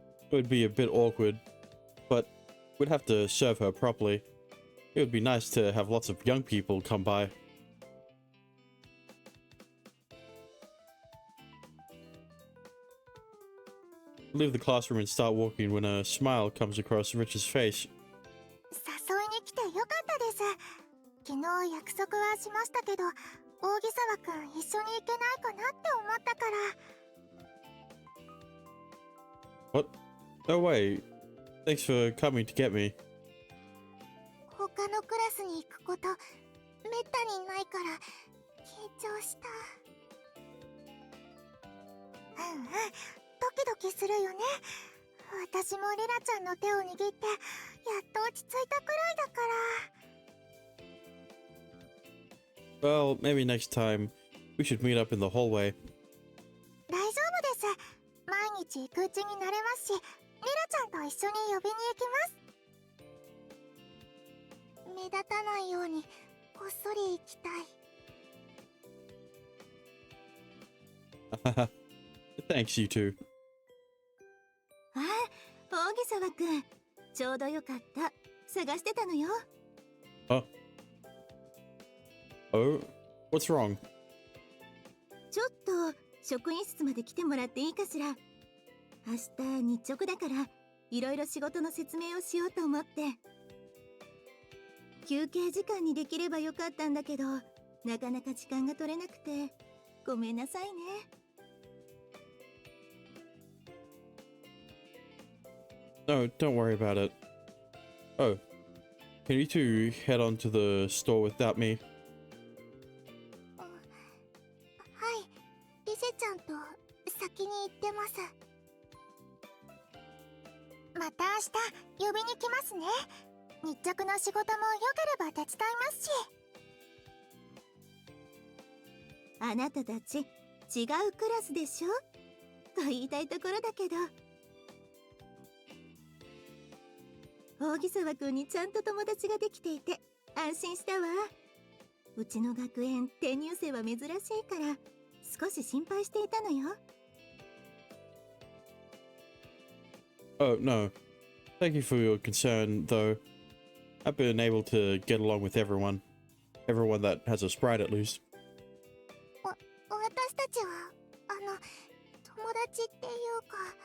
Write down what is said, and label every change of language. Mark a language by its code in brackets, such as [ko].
[en] It would be a bit awkward, but we'd have to serve her properly. It would be nice to have lots of young people come by. Leave the classroom and start walking when a smile comes across Rich's face. [ja] 誘いに来てよかったです。昨日約束はしましたけど、大木沢くん一緒に行けないかなって思ったから。 [en] What? No way. Thanks for coming to get me. [ja] 他のクラスに行くことめったにないから緊張した。うんうん、ドキドキするよね。私もリラちゃんの手を握ってやっと落ち着いたくらいだから。 [en] Well, maybe next time we should meet up in the hallway. [ja] 大丈夫です。毎日行くうちになれますし、リラちゃんと一緒に呼びに行きます。目立たないようにこっそり行きたい。 [en] Thanks, you two. [ja] あ、大木沢くん、ちょうどよかった。探してたのよ。 [en] Oh? What's wrong? [ja] ちょっと職員室まで来てもらっていいかしら。明日日直だからいろいろ仕事の説明をしようと思って。休憩時間にできればよかったんだけど、なかなか時間が取れなくてごめんなさいね。 [en] No, don't worry about it. Oh, can you two head on to the store without me? [ja] はい、リセちゃんと先に行ってます。また明日呼びに来ますね。日直の仕事も良ければ手伝いますし。あなたたち違うクラスでしょと言いたいところだけど、大木沢くんにちゃんと友達ができていて安心したわ。うちの学園転入生は珍しいから少し心配していたのよ。 [en] Oh, no. Thank you for your concern, though. I've been able to get along with everyone. Everyone that has a sprite, at least. [ja] 私たちは友達っていうか。